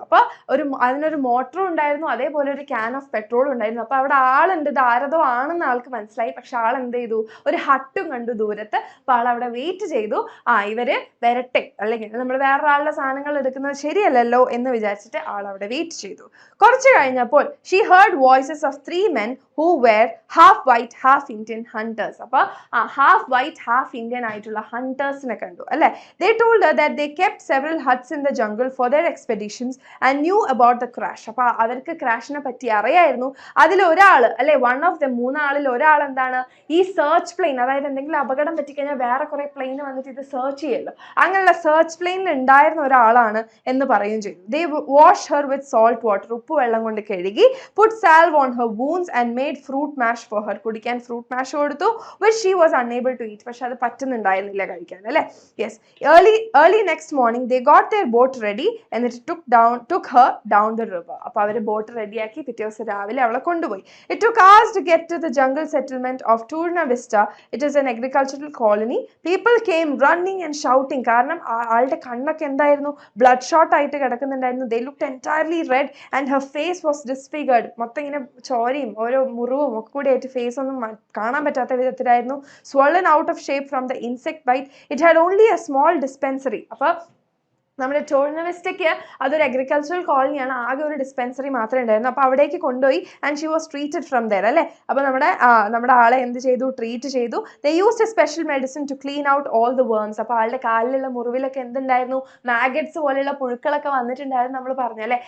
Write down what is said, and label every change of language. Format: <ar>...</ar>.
<ml>അപ്പൊ അതിനൊരു മോട്ടറും ഉണ്ടായിരുന്നു, അതേപോലെ ഒരു ക്യാൻ ഓഫ് പെട്രോളും ഉണ്ടായിരുന്നു. അപ്പൊ അവിടെ ആളുണ്ട്, ഇത് ആരതോ ആണെന്ന് ആൾക്ക് മനസ്സിലായി. പക്ഷെ ആൾ എന്ത് ചെയ്തു, ഒരു ഹട്ടും കണ്ടു ദൂരത്ത്. അപ്പൊ ആൾ അവിടെ വെയിറ്റ് ചെയ്തു, ഇവര് വരട്ടെ, അല്ലെങ്കിൽ നമ്മൾ വേറൊരാളുടെ സാധനങ്ങൾ എടുക്കുന്നത് ശരിയല്ലല്ലോ എന്ന് വിചാരിച്ചിട്ട് ആൾ അവിടെ വെയിറ്റ് ചെയ്തു. കുറച്ച് കഴിഞ്ഞപ്പോൾ</ml> <en>She heard voices of 3 men who were half white half Indian hunters.</en> <ml>അപ്പൊ ഹാഫ് വൈറ്റ് ഹാഫ് ഇന്ത്യൻ ആയിട്ടുള്ള ഹണ്ടേഴ്സിനെ കണ്ടു അല്ലെ.</ml> <en>They told her that they kept several huts in the jungle for their expeditions and knew about the crash.</en> <ml>അപ്പൊ അവർക്ക് ക്രാഷിനെ പറ്റി അറിയായിരുന്നു. അതിൽ ഒരാള് അല്ലെ, വൺ ഓഫ് ദ 3 ആളിൽ ഒരാൾ എന്താണ്, ഈ സെർച്ച് പ്ലെയിൻ, അതായത് എന്തെങ്കിലും അപകടം പറ്റിക്കഴിഞ്ഞാൽ വേറെ കുറെ പ്ലെയിൻ വന്നിട്ട് ഇത് സെർച്ച് ചെയ്യല്ലോ, അങ്ങനെയുള്ള സെർച്ച് പ്ലെയിനിൽ ഉണ്ടായിരുന്ന ഒരാളാണ് എന്ന് പറയുകയും ചെയ്തു.</ml> <en>They washed her with salt water.</en> <ml>ഉപ്പ് വെള്ളം കൊണ്ട് കഴുകി.</ml> <en>Put salve on her wounds and made fruit mash for her.</en> <ml>കുടിക്കാൻ ഫ്രൂട്ട് മാഷ് കൊടുത്തു,</ml> <en>which she was unable to eat.</en> <ml>പക്ഷെ അത് പറ്റുന്നുണ്ടായിരുന്നില്ല കഴിക്കാൻ അല്ലെ.</ml> <en>Yes, early next morning they got their boat ready and it took her down the river.</en> <ml>അപ്പോൾ അവർ boat റെഡിയാക്കി പിറ്റേ ദിവസം രാവിലെ അവളെ കൊണ്ടുപോയി.</ml> <en>It took hours to get to the jungle settlement of Turna Vista. It is an agricultural colony. People came running and shouting.</en> <ml>കാരണം ആളുടെ കണ്ണൊക്കെ എന്തായിരുന്നു, ബ്ലഡ് ഷോട്ട് ആയിട്ട് കിടക്കുന്നുണ്ടായിരുന്നു.</ml> <en>They looked entirely red and her face was disfigured.</en> <ml>മൊത്തം ഇങ്ങനെ ചോരയും ഓരോ മുറിവും ഒക്കെ കൂടി ആയിട്ട് ഫേസ് ഒന്നും കാണാൻ പറ്റാത്ത വിധത്തിലായിരുന്നു.</ml> <en>Swollen out of shape from the insect bite. It had only a small dispensary.</en> <ml>അപ്പോൾ നമ്മുടെ ടോർണ വെസ്റ്റയ്ക്ക് അതൊരു അഗ്രികൾച്ചറൽ കോളനിയാണ്, ആകെ ഒരു ഡിസ്പെൻസറി മാത്രമേ ഉണ്ടായിരുന്നു. അപ്പോൾ അവിടേക്ക് കൊണ്ടുപോയി</ml> <en>and she was treated from there</en> <ml>അല്ലേ. അപ്പോൾ നമ്മുടെ ആളെ എന്ത് ചെയ്തു, ട്രീറ്റ് ചെയ്തു.</ml> <en>They used a special medicine to clean out all the worms.</en> <ml>അപ്പോൾ ആളുടെ കാലിലുള്ള മുറിവിലൊക്കെ എന്തുണ്ടായിരുന്നു, മാഗറ്റ്സ് പോലെയുള്ള പുഴുക്കളൊക്കെ വന്നിട്ടുണ്ടായിരുന്നു നമ്മൾ പറഞ്ഞു അല്ലേ.</ml>